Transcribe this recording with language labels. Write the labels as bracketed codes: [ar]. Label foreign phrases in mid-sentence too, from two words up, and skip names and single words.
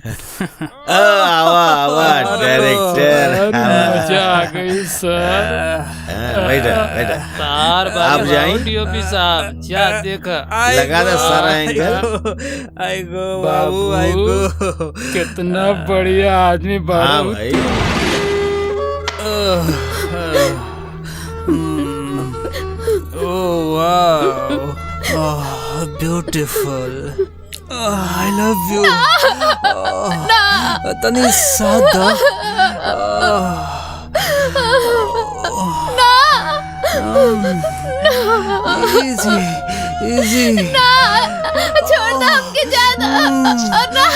[bho] आवा आवा डायरेक्टर। मजा आ गई सर। बैठा बैठा। तार आप जाएं? डीओपी साहब जा देखा लगा दे सारा एंगल। आई गो बाबू आई गो। कितना बढ़िया आदमी हाँ बाबू। भाई। [en] Oh wow. Oh, beautiful. Oh, I love you. [bho] तनी सादा. [en] Easy, easy. [bho] छोड़ दो हमके, जा दो।